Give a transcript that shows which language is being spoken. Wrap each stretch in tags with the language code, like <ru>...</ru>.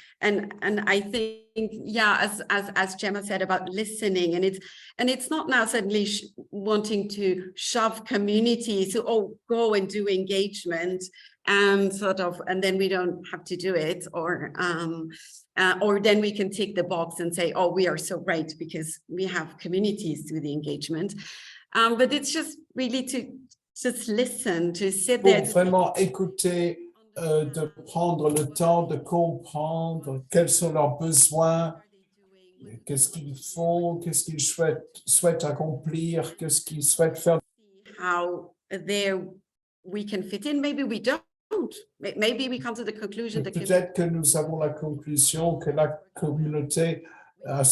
<en>And I think, yeah, as Gemma said about listening, and it's not now suddenly wanting to shove communities to go and do engagement and and then we don't have to do it, or then we can tick the box and say, oh, we are so great because we have communities do the engagement. But it's just really to just listen, to sit there.</en> <fr>Vraiment écouter, de prendre le temps de comprendre quels sont leurs besoins, qu'est-ce qu'ils font, qu'est-ce qu'ils souhaitent accomplir, qu'est-ce qu'ils souhaitent faire.</fr> <en>How there we can fit in, maybe we don't. Maybe we come to the conclusion that</en> <fr>peut-être que nous avons la conclusion que la communauté a</fr>